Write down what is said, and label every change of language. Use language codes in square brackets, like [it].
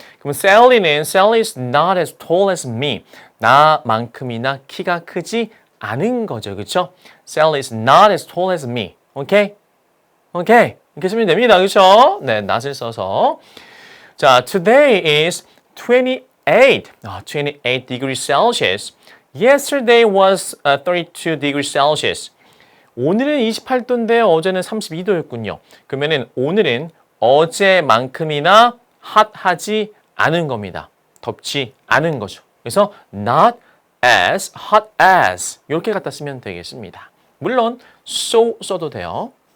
[ko] 그럼 [en] Sally is not as tall as me. [ko] 나만큼이나 키가 크지 않은 거죠. 그렇죠? [en] Sally is not as tall as me. [ko] 오케이? 오케이. 이렇게 쓰면 됩니다. 그렇죠? 네, not을 써서. 자, [en] today is 28 degrees Celsius. Yesterday was 32 degrees Celsius. [ko] 오늘은 28도인데 어제는 32도였군요. 그러면은 오늘은 어제만큼이나 핫하지 않은 겁니다. 덥지 않은 거죠. 그래서 [en] not as hot as [ko] 이렇게 갖다 쓰면 되겠습니다. 물론 so 써도 돼요.